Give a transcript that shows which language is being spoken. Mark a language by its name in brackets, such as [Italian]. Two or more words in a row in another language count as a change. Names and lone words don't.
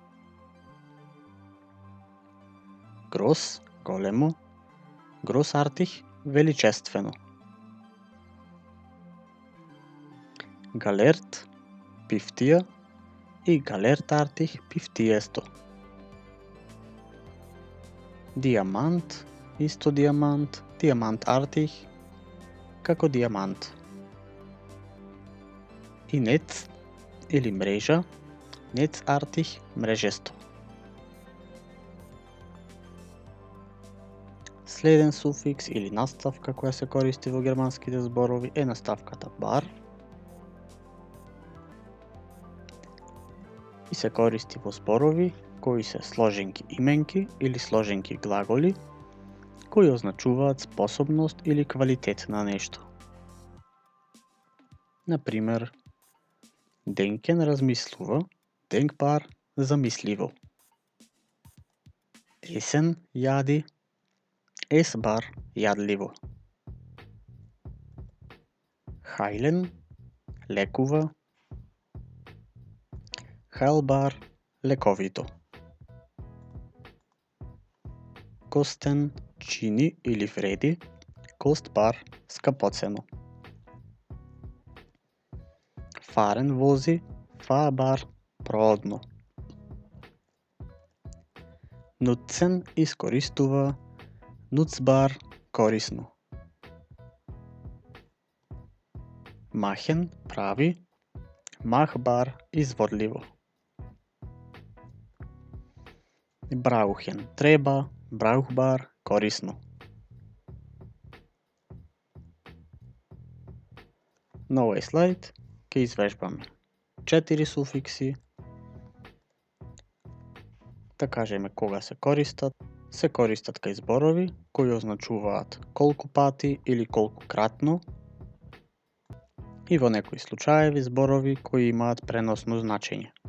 [Macedonian] Gross, големо, Grossartig, величествено. Галерт, пифтија и Galertartig, пифтиесто. Диамант, исто диамант, Diamantartig, како диамант. И нец или мрежа, Netzartig, мрежесто. Следен суфикс или наставка која се користи во германските зборови е наставката bar и се користи во зборови кои се сложенки именки или сложенки глаголи кои означуваат способност или квалитет на нешто. Например, Denken размислува, denkbar замисливо. Essen јади, esbar јадливо. Heilen лекува, heilbar лековито. Kosten чини или вреди, kostbar скапоцено. Фарен вози, fahrbar проодно. Nutzen искористува, nutzbar корисно. Machen прави, machbar изводливо. Brauchen треба, brauchbar корисно. На овој слайд ќе извежбаме 4 суфикси, да кажеме кога се користат кај зборови кои означуваат колку пати или колку кратно и во некои случаеви зборови кои имаат преносно значење.